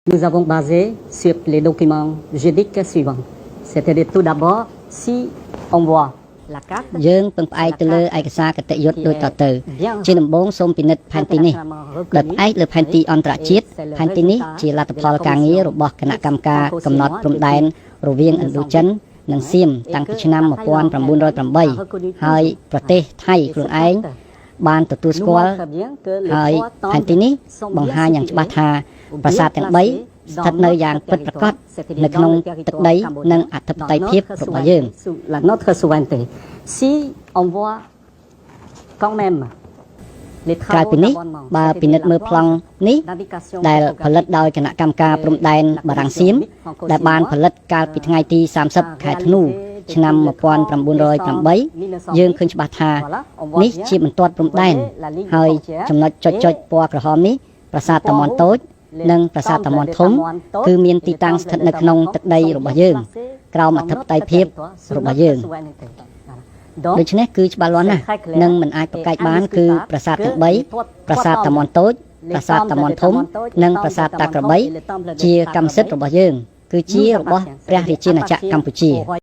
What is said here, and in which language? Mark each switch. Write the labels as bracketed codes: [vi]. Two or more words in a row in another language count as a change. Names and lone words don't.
[fr] Nous avons basé sur les documents juridiques suivants. C'est-à-dire tout d'abord, si on voit la carte, [km] យើងពឹងផ្អែកទៅលើឯកសារគតិយុត្តដូចតទៅជាដំបូងសូមពិនិត្យផែនទីនេះដោយផ្អែកលើផែនទីអន្តរជាតិផែនទីនេះជាលទ្ធផលការងាររបស់គណៈកម្មការកំណត់ព្រំដែនរវាងឥណ្ឌូចិននិងសៀមតាំងពីឆ្នាំ1908ហើយប្រទេសថៃខ្លួនឯងបានទទួលស្គាល់ហើយផែនទីនេះបង្ហាញយ៉ាងច្បាស់ថាប្រាសាទទាំង3ស្ថិតនៅយ៉ាងពិតប្រាកដនៅក្នុងទឹកដីនិងអធិបតេយ្យភាពរបស់យើង [fr] notre souveraineté. Si on voit quand même les [km] ក្រៅ [fr] travaux [km] ពីនេះបើពិនិត្យមើលប្លង់នេះ [fr] d'indication [km] ដែលផលិតដោយគណៈកម្មការព្រំដែនបារាំងសៀមដែលបានផលិតកាលពីថ្ងៃទី30ខែធ្នូឆ្នាំ 1908យើងឃើញច្បាស់ថានេះជាបន្ទាត់ព្រំដែនហើយចំណុចចុចពណ៌ក្រហមនេះប្រាសាទតាមាន់តូចនិងប្រាសាទតាមាន់ធំគឺមានទីតាំងស្ថិតនៅក្នុងទឹកដីរបស់យើងក្រោមអធិបតេយ្យភាពរបស់យើងដូច្នេះគឺច្បាស់លាស់ណាស់និងមិនអាចប្រកែកបានគឺប្រាសាទទាំង3ប្រាសាទតាមាន់តូចប្រាសាទតាមាន់ធំនិងប្រាសាទតាក្របីជាកម្មសិទ្ធិរបស់យើងគឺជារបស់ព្រះរាជាណាចក្រកម្ពុជា